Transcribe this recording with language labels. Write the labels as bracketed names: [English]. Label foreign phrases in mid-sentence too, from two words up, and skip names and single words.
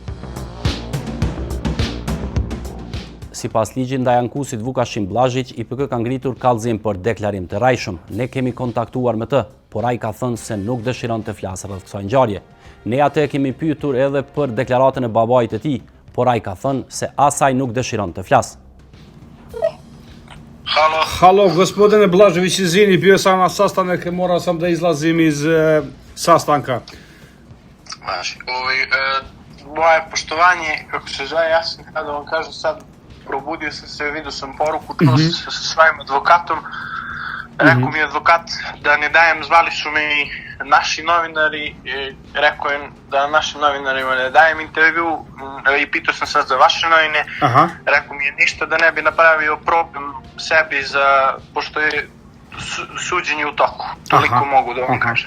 [Albanian] Sipas ligjit ndaj ankusit Vukashim Blazhić, IPK ka ngritur kallëzim për deklarim të rrajshëm. Ne kemi kontaktuar me të, por ai ka thënë se nuk dëshiron të flasë rreth kësaj ngjarje. Ne atë kemi pyetur edhe për deklaratën e babait të tij, por ai ka thënë se asaj nuk dëshiron të flasë. [Serbian] Halo, gospodine Blažević, izvini, bio sam na sastanak, morao sam da izlazim iz sastanka. Moje poštovanje, kako se zove, ja sam kada vam kažem sad, probudio sam se, vidio sam poruku, čuo sam se sa svojim advokatom, rekao mi je advokat da ne dajem, zvali su mi naši novinari, rekao je da našim novinarima ne dajem intervju i pitao sam sad za vaše novine, rekao mi je ništa da ne bi napravio problem sebi pošto je suđenje u toku, toliko mogu da vam kažem.